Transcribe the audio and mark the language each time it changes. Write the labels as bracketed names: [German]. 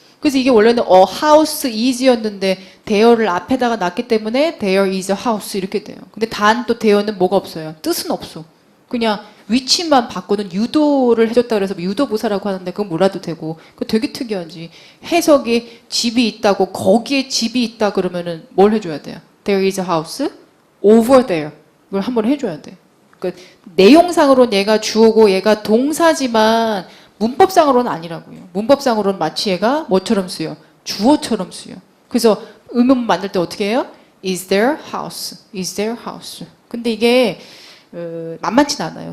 [Korean] 그래서 이게 원래는 a house is였는데 there를 앞에다가 놨기 때문에 [English] there is a house [Korean] 이렇게 돼요. 근데 단 또 there는 뭐가 없어요? 뜻은 없어. 그냥 위치만 바꾸는 유도를 해줬다 그래서 유도부사라고 하는데 그건 몰라도 되고 그거 되게 특이하지. 해석이 집이 있다고 거기에 집이 있다 그러면은 뭘 해줘야 돼요? [English] There is a house over there. [Korean] 이걸 한번 해줘야 돼. 그러니까 내용상으로는 얘가 주어고 얘가 동사지만 문법상으로는 아니라고요. 문법상으로는 마치 얘가 뭐처럼 쓰여? 주어처럼 쓰여. 그래서 의문문 만들 때 어떻게 해요? [English] Is there house? Is there house? [Korean] 근데 이게 만만치 않아요.